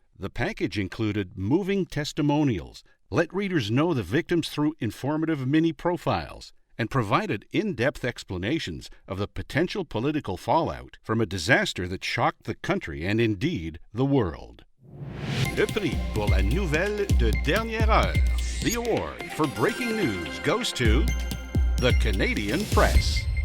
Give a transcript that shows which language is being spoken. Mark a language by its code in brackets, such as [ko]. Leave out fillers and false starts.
[en] The package included moving testimonials, let readers know the victims through informative mini-profiles, and provided in-depth explanations of the potential political fallout from a disaster that shocked the country and indeed the world. [fr] Le prix pour la nouvelle de dernière heure. [en] The award for breaking news goes to the Canadian Press.